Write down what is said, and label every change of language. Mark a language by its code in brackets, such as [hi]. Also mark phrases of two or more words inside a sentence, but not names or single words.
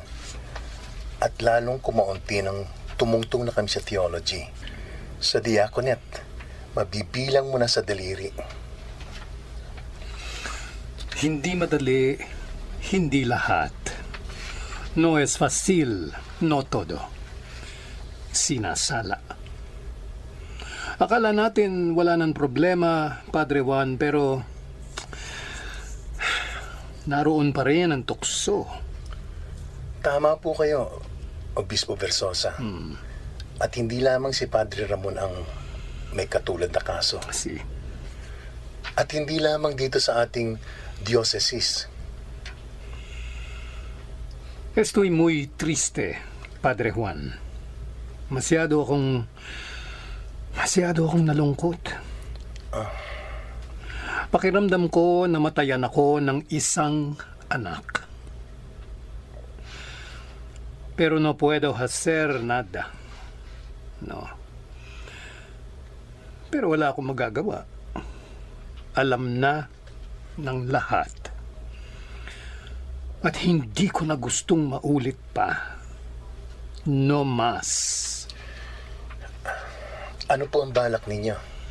[tl] At lalong kumaunti ng tumungtong na kami sa theology. Sa diaconate, mabibilang mo na sa daliri. Hindi madali, hindi lahat. [es] No es fácil, no todo. [tl] Sinasala. Akala natin wala nang problema, Padre Juan, pero naroon pa rin ang tukso. Tama po kayo, Obispo Versosa. At hindi lamang si Padre Ramon ang may katulad na kaso. At hindi lamang dito sa ating diocese. [es] Estoy muy triste, Padre Juan. [tl] Masyado akong Masyado akong nalungkot. Pakiramdam ko namatayan ako ng isang anak. [es] Pero no puedo hacer nada. [tl] No. Pero wala akong magagawa. Alam na ng lahat. At hindi ko na gustong maulit pa. [es] No mas. [tl] Ano po ang balak ninyo?